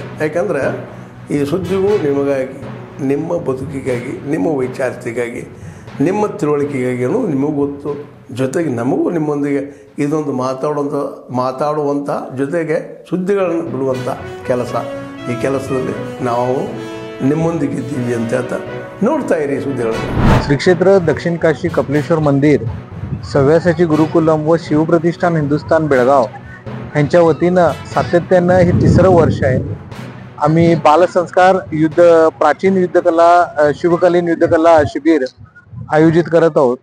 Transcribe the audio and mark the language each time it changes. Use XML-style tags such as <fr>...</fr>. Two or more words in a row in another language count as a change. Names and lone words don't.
<kn>ಯಾಕಂದರೆ ಈ ಸುದ್ದಿಗಳು ನಿಮಗಾಗಿ, ನಿಮ್ಮ ಬದುಕಿಗಾಗಿ, ನಿಮ್ಮ ವೈಚಾರಿಕೆಗಾಗಿ, ನಿಮ್ಮ ತಿಳುವಳಿಕೆಗಾಗಿಯೂ ನಿಮಗೂ ಗೊತ್ತು. ಜೊತೆಗೆ ನಮಗೂ ನಿಮ್ಮೊಂದಿಗೆ ಇದೊಂದು ಮಾತಾಡುವಂಥ ಜೊತೆಗೆ ಸುದ್ದಿಗಳನ್ನು ಬಿಡುವಂಥ ಕೆಲಸ. ಈ ಕೆಲಸದಲ್ಲಿ ನಾವು ನಿಮ್ಮೊಂದಿಗಿದ್ದೀವಿ ಅಂತ ಹೇಳ್ತಾ ನೋಡ್ತಾ ಇರಿ ಸುದ್ದಿಗಳನ್ನು.</kn> <mr>श्री क्षेत्र दक्षिण काशी कपिलेश्वर मंदिर, सव्यासाची गुरुकुलम व शिवप्रतिष्ठान हिंदुस्थान बेळगाव यांच्या वतीनं सातत्यानं हे तिसरं वर्ष आहे. आम्ही बालसंस्कार प्राचीन युद्धकला शिवकालीन युद्धकला शिबिर आयोजित करत आहोत.</mr>